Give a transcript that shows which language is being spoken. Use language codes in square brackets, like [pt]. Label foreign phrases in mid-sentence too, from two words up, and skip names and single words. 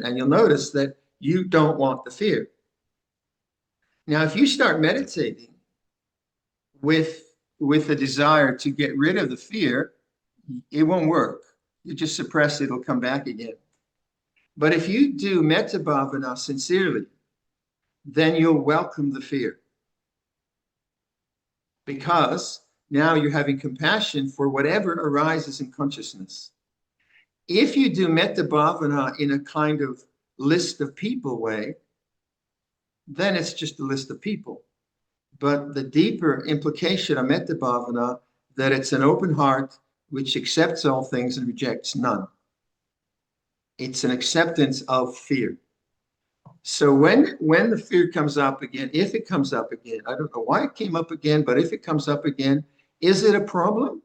[en] And you'll notice that you don't want the fear. Now, if you start meditating with the desire to get rid of the fear, it won't work. You just suppress it, it'll come back again. But if you do [pi] metta bhavana [en] sincerely, then you'll welcome the fear. Because now you're having compassion for whatever arises in consciousness. If you do [pi] metta bhavana [en] in a kind of list of people way, then it's just a list of people. But the deeper implication of [pi] metta bhavana, [en] that it's an open heart which accepts all things and rejects none. It's an acceptance of fear. So when the fear comes up again, if it comes up again, I don't know why it came up again, but if it comes up again, is it a problem?